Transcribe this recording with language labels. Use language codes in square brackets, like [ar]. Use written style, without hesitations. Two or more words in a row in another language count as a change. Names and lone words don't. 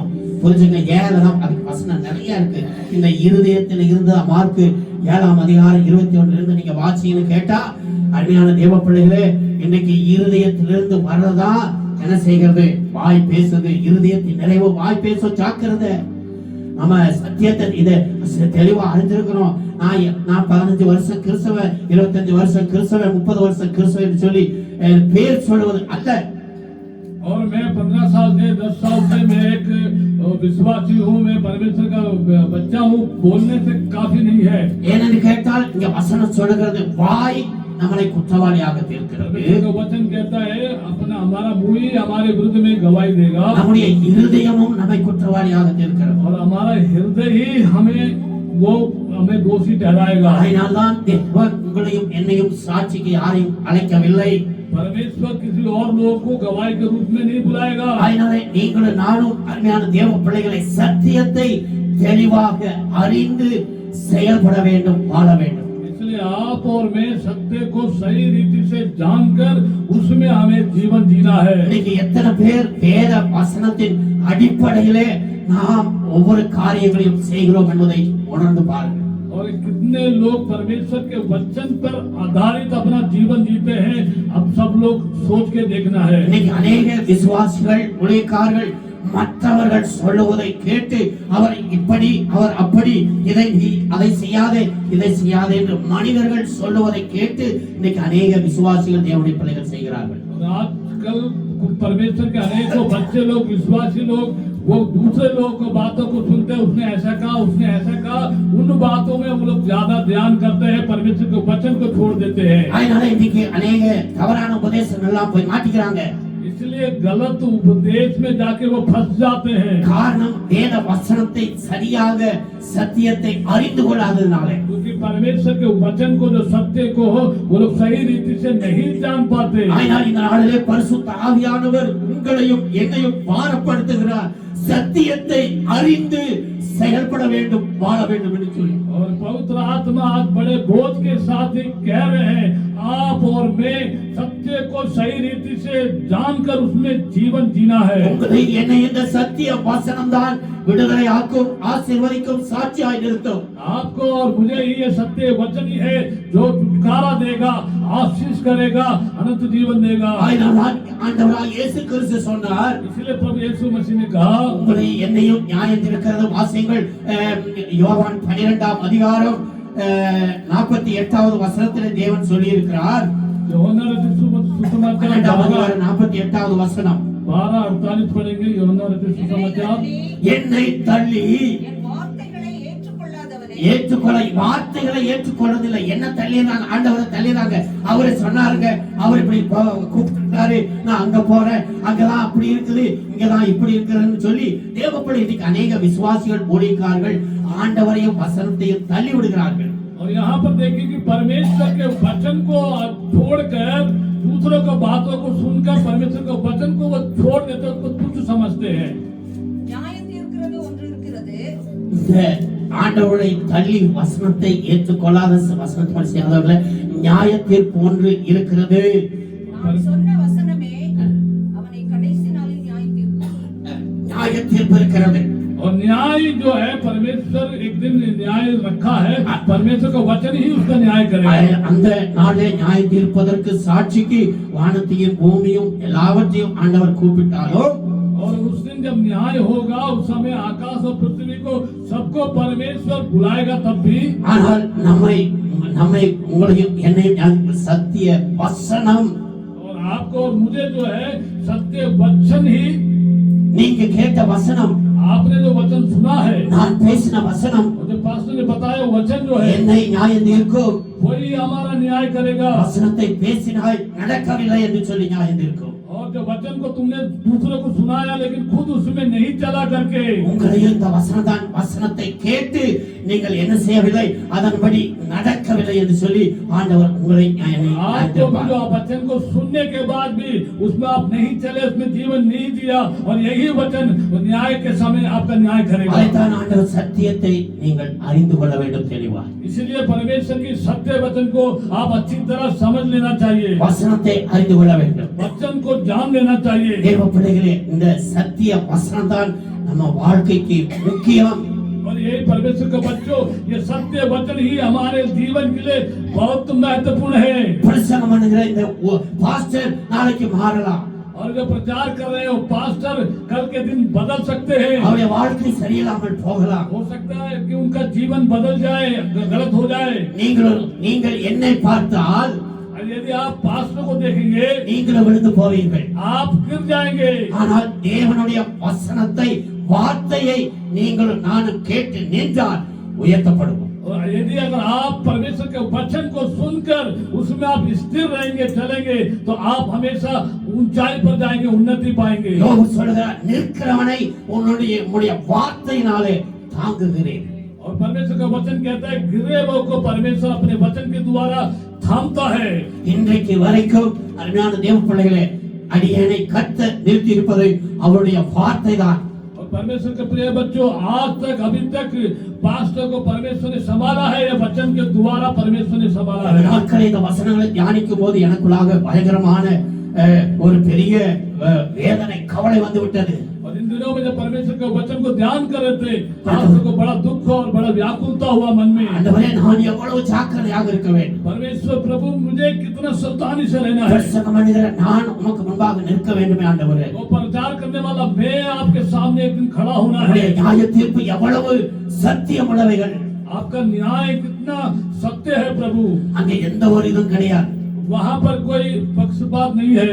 [ta] புரிஞ்சுங்க, ஏழனம் அதுக்கு வசனம் நிறைய இருக்கு. இந்த இருதயத்தில் இருந்து மார்க்கு 7ஆம் அதிகாரம் 21 இருந்து நீங்க வாசின்னு கேட்டா, அருமையான தேவ பிள்ளைகளே, இன்னைக்கு இருதயத்திலிருந்து வர்றதா என்ன செய்கிறது? வாய் பேசுது. இருதயத்தின் நிறைவு வாய் பேச ஜாக்கிரதை. நம்ம சத்தியத்தை இதை தெளிவா அறிஞ்சிருக்கிறோம். நான் 15 வருஷம் கிறிஸ்தவன், 25 வருஷம் கிறிஸ்தவன், 30 வருஷம் கிறிஸ்தவன் சொல்லி பேர் சொல்லுவது அல்ல. [hi] और मैं 15 साल से 10 साल से मैं एक विश्वासी हूँ, मैं परमेश्वर का बच्चा हूँ, बोलने से काफी नहीं है. [ta] ஏனென்று கேட்டால் இங்க வசனம் சொல்லுகிறது வாய் நம்மளை குற்றவாளியாக தீர்க்கிறது. [hi] वचन कहता है अपना हमारा मुंह ही हमारे विरुद्ध में गवाही देगा. [ta] நம்முடைய இருதயமும் நம்மை குற்றவாளியாக தீர்க்கிறது. [hi] और हमारा हृदय ही हमें दोषी ठहराएगा. [ta] அதனால்தான் தேவன் உங்களையும் என்னையும் சாட்சிக்கு யாரையும் அழைக்கவில்லை. [hi] परमेश्वर किसी और लोग को गवाही के रूप में नहीं बुलाएगा. [ta] அதனாலே நீங்களும் நானும் அருமையான தேவ பிள்ளைகளை சத்தியத்தை தெளிவாக அறிந்து செயல்பட வேண்டும், வாழ வேண்டும். [hi] इसलिए आप और मैं सत्य को सही रीति से जानकर उसमें हमें जीवन जीना है. [ta] இன்னைக்கு எத்தனை பேர் வேத வசனத்தின் அடிப்படையிலே நாம் ஒவ்வொரு காரியங்களையும் செய்கிறோம் என்பதை உணர்ந்து பாருங்கள். [hi] और कितने लोग परमेश्वर के वचन पर आधारित अपना जीवन जीते हैं, अब सब लोग सोच के देखना है. [ta] இன்னைக்கு अनेक விசுவாசிகள், ஊழியக்காரர்கள் மற்றவர்கள் சொல்லுவதை கேட்டு அவர் இப்படி அவர் அப்படி அதை செய்யாதே இதை செய்யாதே என்று மனிதர்கள் சொல்லுவதை கேட்டு இன்னைக்கு अनेक விசுவாசிகள் தேவனுடைய பிள்ளைகள் செய்கிறார்கள். [hi] आजकल परमेश्वर के अनेकों बच्चे लोग, विश्वासी लोग, वो दूसरे लोगों को बातों को सुनते हैं, उसने ऐसा कहा, उन बातों में वो लोग ज्यादा ध्यान करते हैं, परमेश्वर के वचन को छोड़ देते हैं. [ta] அதனால இன்னைக்கு अनेक தவறான உபதேசங்கள் எல்லாம் போய் மாட்டிக்கிறாங்க. [hi] इसलिए गलत उपदेश में जाके वो फंस जाते हैं। [ta] காரணம் வேத வசனத்தை சரியாக சத்தியத்தை அறிந்து கொள்ளாததினாலே [hi] क्योंकि परमेश्वर के वचन को, जो सत्य को वो लोग सही रीति से नहीं जान पाते। [ta] ஆனால் இந்த நாளிலே பரிசுத்த ஆவியானவர் உங்களையும் என்னையும் பாரப்படுத்துகிறார், சத்தியத்தை அறிந்து செயல்பட வேண்டும், வாழ வேண்டும் என்று சொல்லி। [hi] और पवित्र आत्मा आज बड़े बोझ के साथ ही कह रहे हैं, आप और मैं सत्य को सही रीति से जानकर उसमें जीवन जीना है। [ta] உங்களை என்னை இந்த சத்திய வசனம் தான் விடுதலை ஆக்கும், ஆசீர்வதிக்கும், சாட்சியாய் நிறுத்தும்। [hi] आपको और मुझे ही ये सत्य वचन ही है जो छुटकारा देगा, आशीष करेगा, अनंत जीवन देगा। [ta] அதனால்தான் ஆண்டவராய் இயேசு கிறிஸ்து சொன்னார், [hi] इसलिए प्रभु यीशु मसीह ने कहा, [ta] உங்களை என்னையும் நியாயம் தீர்க்கிறது வாசியுங்கள்। யோவான் 12ஆம் அதிகாரம் 48வது வசனத்திலே தேவன் சொல்லி இருக்கிறார்। [hi] யோவான் सुसमाचार [ta] 48வது வசனம் [hi] 12:48 पढ़ेंगे। யோவான் सुसमाचार, [ta] என்னை தள்ளி என் வார்த்தைகளை ஏற்றுக்கொள்ளாதவனே வார்த்தைகளை ஏற்றுக்கொள்ளதில்லை, என்ன தள்ளினாங்க, ஆண்டவரை தள்ளினாங்க। அவரு சொன்னாருங்க, அவர் இப்படி கூப்பிட்டாரு, நான் அங்க போறேன், அங்கதான் அப்படி இருக்குது, இங்கதான் இப்படி இருக்குதுன்னு சொல்லி தேவப்படி இன்னைக்கு அநேக விசுவாசிகள் ஊழியக்காரர்கள் ஆண்டவரையும் வசனத்தையும் தள்ளி விடுகிறார்கள்। [hi] और यहाँ पर देखिए कि परमेश्वर के वचन को छोड़कर दूसरों को बातों को सुनकर परमेश्वर के वचन को वो छोड़ देते, उसको तुच्छ समझते हैं। [ta] நியாயம் தீர்க்கிறது ஒன்று இருக்கிறது, இந்த ஆண்டவரை தள்ளி வசனத்தை ஏற்றுக்கொள்ளாத வசனத்தை செய்யாதவர்களை நியாய தீர்ப்பு ஒன்று இருக்கிறது। நான் சொன்ன வசனமே அவனை கடைசி நாளில் நியாயம் தீர்க்கும்। நியாய தீர்ப்பு இருக்கிறது। [hi] और न्याय जो है, परमेश्वर एक दिन न्याय रखा है, परमेश्वर का वचन ही उसका न्याय करेगा। [ta] அந்த நாளே நியாய தீர்ப்பதற்கு சாட்சிக்கு வானத்தையும் பூமியும் எல்லாவற்றையும் ஆண்டவர் கூப்பிட்டாரோ, [hi] और उस दिन जब न्याय होगा, उस समय आकाश और पृथ्वी को सबको परमेश्वर बुलाएगा तब भी। [ta] ஆனால் நம்மை உங்களையும் என்னையும் சத்திய வசனம், [hi] और आपको और मुझे जो है सत्य वचन ही, [ta] நீங்க கேட்ட வசனம், [hi] आपने जो वचन सुना है, [ta] நான் பேசின வசனம் [hi] और जो पास्टर ने बताया वचन जो है, [ta] என்னை நியாயம் தீர்க்கும்। [hi] वही हमारा न्याय करेगा। [ta] வசனத்தை பேசினாய் நடக்கவில்லை என்று சொல்லி நியாயம் தீர்க்கும்। [hi] और जो वचन को तुमने दूसरों को सुनाया लेकिन खुद उसमें नहीं चला करके, [ta] உங்களையும் இந்த வசனத்தை கேட்டு நீங்கள் என்ன செய்யவில்லை, அதன்படி நடக்கவில்லை என்று சொல்லி ஆண்டவர் உங்களை நியாயம் [hi] आपको भी [ta] தீர்ப்பார்। [hi] जो वचन को सुनने के बाद भी उसमें आप नहीं चले, उसमें जीवन नहीं दिया, और यही वचन न्याय के समय आपका न्याय करेगा। [ta] அதைத்தான் ஆண்டவர் சத்தியத்தை நீங்கள் அறிந்து கொள்ள வேண்டும் தெளிவாய்। [hi] इसलिए परमेश्वर की सत्य वचन को आप अच्छी तरह समझ लेना चाहिए, [ta] வசனத்தை அறிந்து கொள்ள வேண்டும்। [hi] वचन को जान लेना चाहिए। [ta] தேவ பிள்ளைகளே, இந்த சத்திய வசனம் தான் நம்ம வாழ்க்கைக்கு முக்கியம்। [hi] और यही परमेश्वर के बच्चों, ये सत्य वचन ही हमारे जीवन के लिए बहुत महत्वपूर्ण है। [ta] பிரசங்கம் பண்ணுகிற இந்த பாஸ்டர் நாளைக்கு மாறலாம், [hi] और जो प्रचार कर रहे हो पास्टर, कल के दिन बदल सकते हैं। [ta] அவருடைய வாழ்க்கை சரியில்லாமல் போகலாம்। [hi] हो सकता है कि उनका जीवन बदल जाए, गलत हो जाए। [ta] நீங்கள் என்னை பார்த்தால் [hi] और यदि आप पास्टर को देखेंगे, [ta] நீங்களும் விழுந்து போவீர்கள்। [hi] आप गिर जाएंगे। [ta] ஆனால் தேவனுடைய வசனத்தை, வார்த்தையை நீங்களும் நானும் கேட்டு நின்றால் உயர்த்தப்படுவோம்। [hi] और यदि अगर आप परमेश्वर के वचन को सुनकर उसमें आप स्थिर रहेंगे, चलेंगे, तो आप हमेशा ऊंचाई पर जाएंगे, उन्नति पाएंगे। [ta] யோபு சொல்கிறார், நிற்கிறவனை உன்னுடைய வார்த்தையினாலே தாங்குகிறேன்। [hi] और परमेश्वर का वचन कहता है, गिरे हुए को परमेश्वर अपने वचन के द्वारा थामता है। [ta] இன்றைக்கு வரைக்கும் அருமையான தேவ பிள்ளைகளே, அடியேனை கர்த்தர் நிறுத்தி இருப்பதை அவருடைய வார்த்தை தான்। [hi] और परमेश्वर के प्रिय बच्चों, आज तक अभी तक पास्टर को परमेश्वर ने संभाला है, या वचन के द्वारा परमेश्वर ने संभाला है। [ta] நாட்களில் இந்த வசனங்களை தியானிக்கும் போது எனக்குள்ளாக பயங்கரமான ஒரு பெரிய வேதனை, கவலை வந்து விட்டது। [hi] और इन दिनों में जब परमेश्वर के वचन को ध्यान कर रहे थे, पास्टर को बड़ा दुख और बड़ा व्याकुलता हुआ मन में। [ta] ஆண்டவரே, நான் எவ்வளவு ஜாக்கிரதையாக இருக்க வேண்டும், [hi] परमेश्वर प्रभु, मुझे कितना सावधानी से रहना है। [ta] பிரசங்கம் பண்ணுகிற நான் உமக்கு முன்பாக நிற்க வேண்டுமே ஆண்டவரே। [hi] वो प्रचार करने वाला मैं आपके सामने एक दिन खड़ा होना है। [ta] உம்முடைய நியாய தீர்ப்பு எவ்வளவு சத்தியமுள்ளவைகள், [hi] आपका न्याय कितना सत्य है प्रभु, [ta] அங்கே எந்த ஒரு இதுவும் கிடையாது। [hi] वहाँ पर कोई पक्षपात नहीं है।